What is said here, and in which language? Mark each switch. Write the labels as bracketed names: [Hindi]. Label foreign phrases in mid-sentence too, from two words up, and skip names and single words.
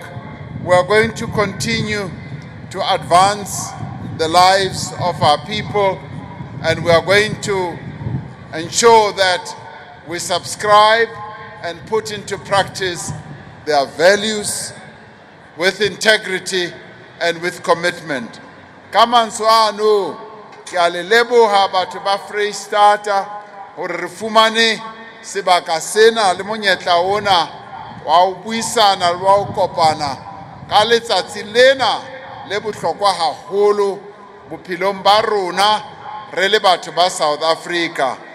[English] We are going to continue to advance the lives of our people, and we are going to ensure that we subscribe and put into practice their values with integrity and with commitment. [Southern Sotho] Kamansuanu, kialeleboha batho ba Freistata hore re fumane sebaka sena le monyetla ona wa ho buisana le wa ho kopana ka letsatsi lena le bohlokwa haholo bophelong ba rona re le batho ba South Africa.